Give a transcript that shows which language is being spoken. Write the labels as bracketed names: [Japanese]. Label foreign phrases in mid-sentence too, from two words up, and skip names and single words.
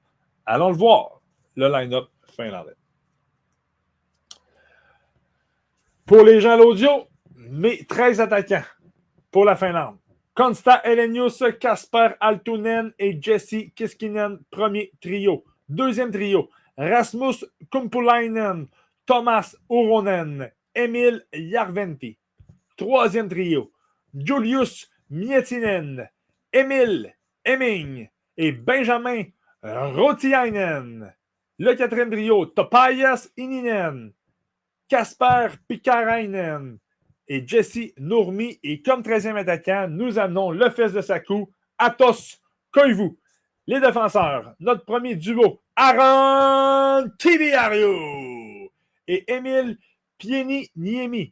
[French] Allons le voir, le line-up finlandais. Pour les gens à l'audio, mes 13 attaquants pour la Finlande. Konsta Helenius, Kasper Altunen et Jesse Kiskinen, premier trio. Deuxième trio, Rasmus Kumpulainen, Thomas Uronen, Emil Järventie. Troisième trio, Julius Miettinen, Emil Hemming et Benjamin Rautiainen. Le quatrième trio, Topias Ininen, Kasper Pikarainen et Jesse Nurmi. Et comme 13e attaquant, nous amenons le fils de Sakou, Atos Koivu. Les défenseurs, notre premier duo, Aaron Kiviario et Emil Pieni-Niemi.